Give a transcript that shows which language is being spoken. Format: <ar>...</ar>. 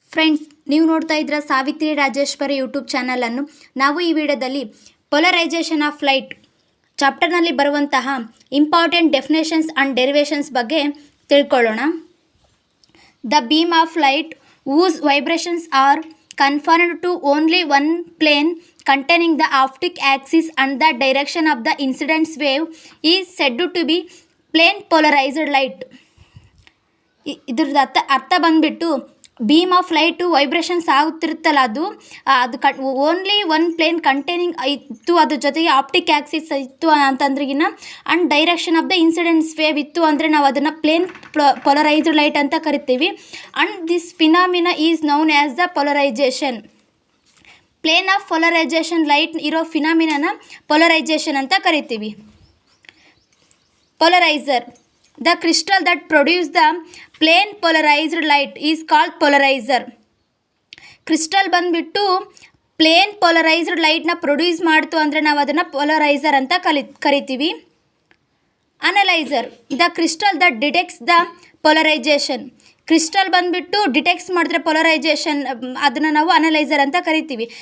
<kn>Friends, ನೀವು ನೋಡ್ತಾ ಇದ್ರ ಸಾವಿತ್ರಿ ರಾಜೇಶ್ವರಿ ಯೂಟ್ಯೂಬ್ ಚಾನಲನ್ನು. ನಾವು ಈ ವಿಡಿಯೋದಲ್ಲಿ ಪೊಲರೈಸೇಷನ್ ಆಫ್ ಲೈಟ್ ಚಾಪ್ಟರ್ನಲ್ಲಿ ಬರುವಂತಹ ಇಂಪಾರ್ಟೆಂಟ್ ಡೆಫಿನೇಷನ್ಸ್ ಆ್ಯಂಡ್ ಡೆರಿವೇಷನ್ಸ್ ಬಗ್ಗೆ ತಿಳ್ಕೊಳ್ಳೋಣ.</kn> <en>The beam of light whose vibrations are confined to only one plane containing the optic axis and the direction of the incident wave is said to be plane polarized light.</en> <kn>ಇದ್ರದ್ದು ಅರ್ಥ ಬಂದುಬಿಟ್ಟು beam of light vibrations ಆಗುತ್ತಿರುತ್ತಲ್ಲ ಅದು only one plane containing ಇತ್ತು, ಅದ್ರ ಜೊತೆಗೆ optic Axis ಇತ್ತು ಅಂತಂದ್ರಿಗಿನ and direction of the incidence wave ಇತ್ತು ಅಂದರೆ ನಾವು ಅದನ್ನು ಪ್ಲೇನ್ ಪೊಲರೈಸ್ಡ್ ಲೈಟ್ ಅಂತ ಕರಿತೀವಿ.</kn> <en>And this phenomena is known as the polarisation.</en> <kn>Plane of polarisation light ಇರೋ ಫಿನಾಮಿನಾನ ಪೊಲರೈಸೇಷನ್ ಅಂತ ಕರಿತೀವಿ.</kn> <en>Polarizer. The crystal that produces the plane polarized light is called polarizer.</en> <kn>Crystal ಬಂದುಬಿಟ್ಟು ಪ್ಲೇನ್ ಪೊಲರೈಸ್ಡ್ ಲೈಟ್ನ ಪ್ರೊಡ್ಯೂಸ್ ಮಾಡ್ತು ಅಂದರೆ ನಾವು ಅದನ್ನು ಪೊಲರೈಸರ್ ಅಂತ ಕರಿತೀವಿ. Analyser.</kn> <en>The crystal that detects the polarisation.</en> <kn>Crystal ಬಂದುಬಿಟ್ಟು ಡಿಟೆಕ್ಟ್ಸ್ ಮಾಡಿದ್ರೆ ಪೊಲರೈಸೇಷನ್, ಅದನ್ನು ನಾವು ಅನಲೈಸರ್ ಅಂತ ಕರಿತೀವಿ.</kn>